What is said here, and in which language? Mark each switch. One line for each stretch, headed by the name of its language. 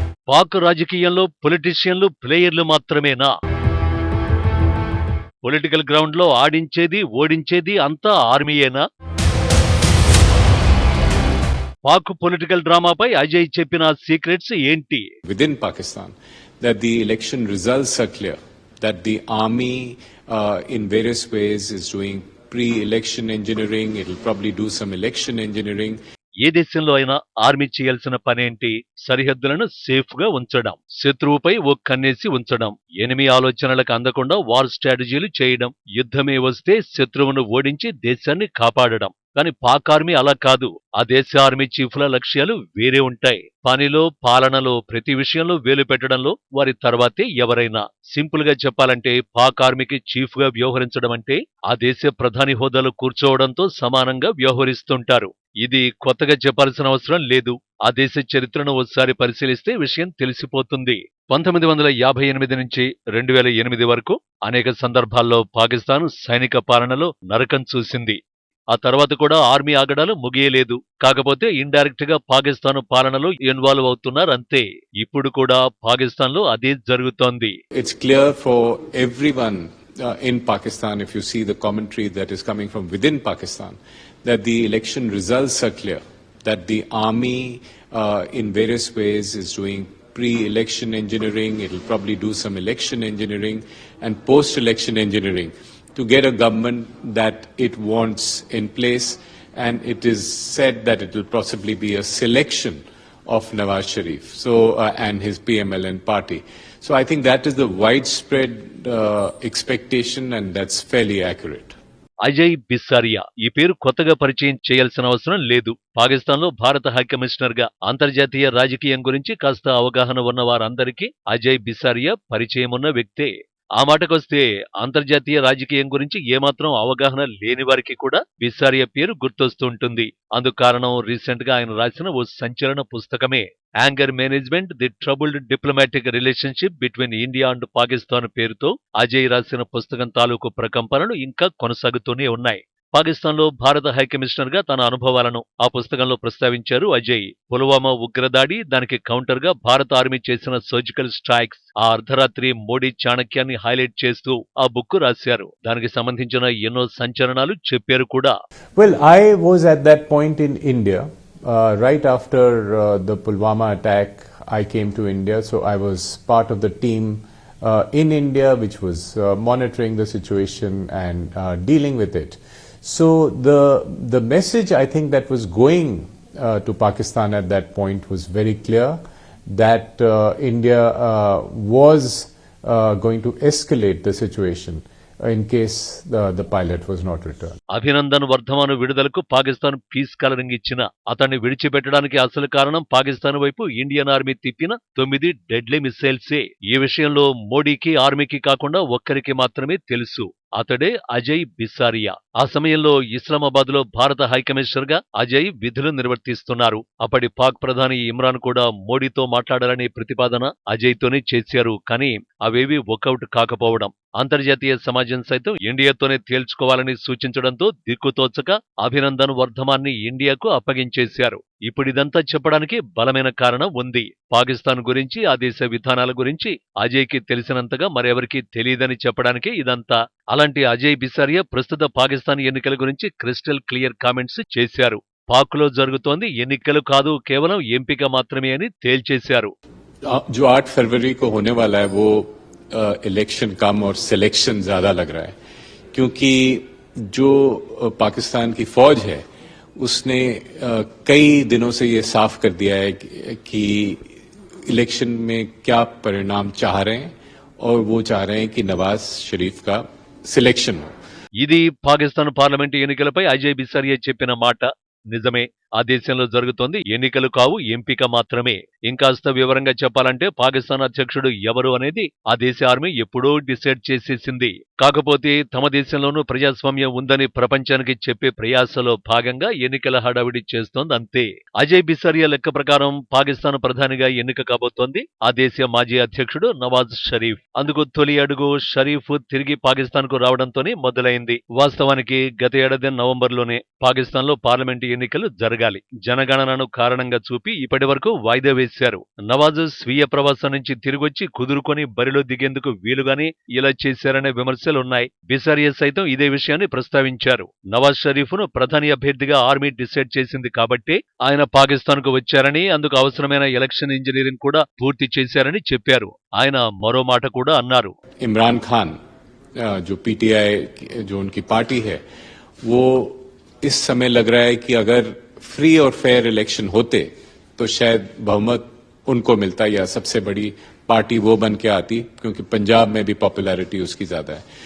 Telugu: పాక్ రాజకీయంలో పొలిటీషియన్లు, ప్లేయర్లు మాత్రమేనా? పొలిటికల్ గ్రౌండ్ లో ఆడించేది, ఓడించేది అంతా ఆర్మీయేనా? పాక్ పొలిటికల్ డ్రామాపై అజయ్ చెప్పిన సీక్రెట్స్ ఏంటి?
English: Within Pakistan, that the election results are clear, that the army in various ways is doing pre-election engineering, it will probably do some election engineering.
Telugu: ఏ దేశంలో అయినా army చేయాల్సిన పనేంటి? సరిహద్దులను సేఫ్ గా ఉంచడం, శత్రువుపై ఓ కన్నేసి ఉంచడం, ఎనిమి ఆలోచనలకు అందకుండా వార్ స్ట్రాటజీలు చేయడం, యుద్ధమే వస్తే శత్రువును ఓడించి దేశాన్ని కాపాడడం. కానీ పాక్ ఆర్మీ అలా కాదు. ఆ దేశ ఆర్మీ చీఫ్ల లక్ష్యాలు వేరే ఉంటాయి. పనిలో, పాలనలో, ప్రతి విషయంలో వేలు పెట్టడంలో వారి తర్వాతే ఎవరైనా. సింపుల్ గా చెప్పాలంటే పాక్ ఆర్మీకి చీఫ్ గా వ్యవహరించడం అంటే ఆ దేశ ప్రధాని హోదాలో కూర్చోవడంతో సమానంగా వ్యవహరిస్తుంటారు. ఇది కొత్తగా చెప్పాల్సిన అవసరం లేదు. ఆ దేశ చరిత్రను ఒకసారి పరిశీలిస్తే విషయం తెలిసిపోతుంది. 1958 నుంచి 2008 వరకు అనేక సందర్భాల్లో పాకిస్తాన్ సైనిక పాలనలో నరకం చూసింది. ఆ తర్వాత కూడా ఆర్మీ ఆగడాలు ముగియలేదు. కాకపోతే ఇండైరెక్ట్ గా పాకిస్తాన్ పాలనలో ఇన్వాల్వ్ అవుతున్నారు అంతే. ఇప్పుడు కూడా పాకిస్తాన్ లో అదే జరుగుతోంది.
English: It's clear for everyone in Pakistan, if you see the commentary that is coming from within Pakistan, that the election results are clear, that the army in various ways is doing pre-election engineering, it will probably do some election engineering and post-election engineering to get a government that it wants in place, and it is said that it will possibly be a selection of Nawaz Sharif and his PMLN party. So I think that is the widespread expectation, and that's fairly accurate.
Telugu: Ajay Bisaria ఈ పేరు కొత్తగా పరిచయం చేయాల్సిన అవసరం లేదు. పాకిస్తాన్ లో భారత high commissioner గా అంతర్జాతీయ రాజకీయం గురించి కాస్త అవగాహన ఉన్న వారందరికీ అజయ్ బిసారియా పరిచయమున్న వ్యక్తే. ఆ మాటకొస్తే అంతర్జాతీయ రాజకీయం గురించి ఏమాత్రం అవగాహన లేని వారికి కూడా బిసారియా పేరు గుర్తొస్తుంటుంది. అందుకు కారణం రీసెంట్ గా ఆయన రాసిన ఓ సంచలన పుస్తకమే. Anger management, the troubled diplomatic relationship between India and Pakistan పేరుతో అజయ్ రాసిన పుస్తకం తాలూకు ప్రకంపనలు ఇంకా కొనసాగుతూనే ఉన్నాయి. పాకిస్తాన్లో భారత హై కమిషనర్ గా తన అనుభవాలను ఆ పుస్తకంలో ప్రస్తావించారు అజయ్. పుల్వామా ఉగ్రదాడి, దానికి కౌంటర్ గా భారత ఆర్మీ చేసిన సర్జికల్ స్ట్రైక్స్, ఆ అర్ధరాత్రి మోడీ చాణక్యాన్ని హైలైట్ చేస్తూ ఆ బుక్ రాశారు. దానికి సంబంధించిన ఎన్నో సంచలనాలు చెప్పారు కూడా.
English: Well, I was at that point in India. Right after the Pulwama attack, I came to India, so I was part of the team in India which was monitoring the situation and dealing with it. So the message I think that was going to Pakistan at that point was very clear, that India was going to escalate the situation in case the pilot was not returned.
Telugu: Abhinandan Vardhaman విడుదలకు Pakistan piece colouring ఇచ్చిన అతన్ని విడిచిపెట్టడానికి అసలు కారణం పాకిస్తాన్ వైపు Indian army తిప్పిన 9 deadly మిసైల్సే. ఈ విషయంలో మోడీకి, ఆర్మీకి కాకుండా ఒక్కరికి మాత్రమే తెలుసు. అతడే అజయ్ బిసారియా. ఆ సమయంలో ఇస్లామాబాద్ లో భారత హై కమిషనర్ గా అజయ్ విధులు నిర్వర్తిస్తున్నారు. అప్పటి పాక్ ప్రధాని ఇమ్రాన్ కూడా మోడీతో మాట్లాడాలనే ప్రతిపాదన అజయ్ తోనే చేశారు. కానీ అవేవి వర్కౌట్ కాకపోవడం, అంతర్జాతీయ సమాజం సైతం ఇండియాతోనే తేల్చుకోవాలని సూచించడంతో దిక్కుతోచక అభినందన్ వర్ధమాన్ని ఇండియాకు అప్పగించేశారు. ఇప్పుడిదంతా చెప్పడానికి బలమైన కారణం ఉంది. పాకిస్తాన్ గురించి, ఆ దేశ విధానాల గురించి అజయ్ కి తెలిసినంతగా మరెవరికీ తెలియదని చెప్పడానికే ఇదంతా. అలాంటి అజయ్ బిసారియా ప్రస్తుత పాకిస్తాన్ ఎన్నికల గురించి క్రిస్టల్ క్లియర్ కామెంట్స్ చేశారు. పాక్ లో జరుగుతోంది ఎన్నికలు కాదు, కేవలం ఎంపిక మాత్రమే అని తేల్చేశారు.
Hindi: जो 8 फरवरी को होने वाला है वो इलेक्शन कम और सिलेक्शन ज्यादा लग रहा है, क्योंकि जो पाकिस्तान की फौज है उसने कई दिनों से ये साफ कर दिया है कि इलेक्शन में क्या परिणाम चाह रहे हैं और वो चाह रहे हैं कि नवाज शरीफ का सिलेक्शन हो।
Telugu: ఇది పాకిస్తాన్ పార్లమెంటు ఎన్నికలపై అజయ్ బిసారియా చెప్పిన మాట నిజమే. ఆ దేశంలో జరుగుతోంది ఎన్నికలు కావు, ఎంపిక మాత్రమే. ఇంకాస్త వివరంగా చెప్పాలంటే పాకిస్తాన్ అధ్యక్షుడు ఎవరు అనేది ఆ దేశ ఆర్మీ ఎప్పుడో డిసైడ్ చేసేసింది. కాకపోతే తమ దేశంలోనూ ప్రజాస్వామ్యం ఉందని ప్రపంచానికి చెప్పే ప్రయాసలో భాగంగా ఎన్నికల హడావిడి చేస్తోంది అంతే. అజయ్ బిసారియా లెక్క ప్రకారం పాకిస్తాన్ ప్రధానిగా ఎన్నిక కాబోతోంది ఆ దేశ మాజీ అధ్యక్షుడు నవాజ్ షరీఫ్. అందుకు తొలి అడుగు షరీఫ్ తిరిగి పాకిస్తాన్ కు రావడంతోనే మొదలైంది. వాస్తవానికి గత ఏడాది నవంబర్లోనే పాకిస్తాన్ లో పార్లమెంటు ఎన్నికలు జరగాలి. జనగణనను కారణంగా చూపి ఇప్పటి వరకు వాయిదా వేశారు. నవాజ్ స్వీయ ప్రవాసం నుంచి తిరిగొచ్చి కుదురుకొని బరిలో దిగేందుకు వీలుగానే ఇలా చేశారనే విమర్శలున్నాయి. బిసారియా సైతం ఇదే విషయాన్ని ప్రస్తావించారు. నవాజ్ షరీఫ్ ను ప్రధాని అభ్యర్థిగా ఆర్మీ డిసైడ్ చేసింది కాబట్టే ఆయన పాకిస్తాన్ కు వచ్చారని, అందుకు అవసరమైన ఎలక్షన్ ఇంజనీరింగ్ కూడా పూర్తి చేశారని చెప్పారు. ఆయన మరో మాట కూడా అన్నారు.
Hindi: इमरान खान जो पीटीआई जो उनकी पार्टी है वो इस समय लग रहा है कि अगर फ्री और फेयर इलेक्शन होते तो शायद बहुमत उनको मिलता या सबसे बड़ी पार्टी वो बन के आती, क्योंकि पंजाब में भी पॉपुलैरिटी उसकी ज्यादा है।